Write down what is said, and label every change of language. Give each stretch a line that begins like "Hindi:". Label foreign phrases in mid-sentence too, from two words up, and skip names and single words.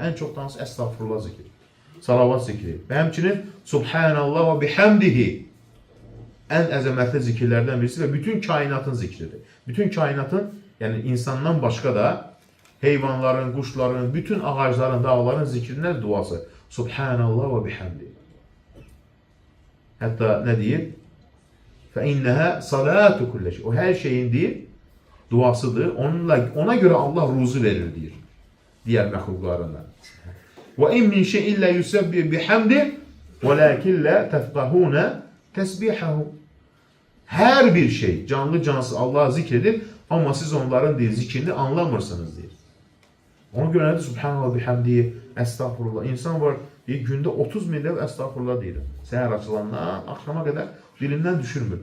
Azerbaijani: Ən çox dansı əstağfurullah zikri, salavat zikri və həmçinin
Arabic: سبحان الله وبحمده
Azerbaijani: ən əzəmətli zikirlərdən birisi və bütün kainatın zikridir. Bütün kainatın, yəni insandan başqa da heyvanların, quşların, bütün ağacların, dağların zikrindən duası.
Arabic: سبحان الله وبحمده.
Azerbaijani: Hətta nə deyir?
Arabic: فَاِنَّهَا صَلَاتُ كُلَّ şey.
Azerbaijani: O hər şeyin deyir, duasıdır. Ona görə Allah ruzu verir deyir. Diğer məxluqlarından.
Arabic: وَاِنْ مِنْ شَيْءٍ اِلَّا يُسَبِّحُ بِحَمْدِهِ وَلَكِنْ لَا تَفْقَهُونَ تَسْبِحَهُ.
Azerbaijani: Hər bir şey, canlı cansız Allah'a zikredir, amma siz onların deyir, zikrini anlamırsınız deyir. Ona görə nədir?
Arabic: سبحان الله بحمده,
Azerbaijani: estağfurullah. İnsan var, deyir, gündə 30 min dəfə estağfurullah deyir. Səhər açılandan, axşama qədər dilindən düşürmür.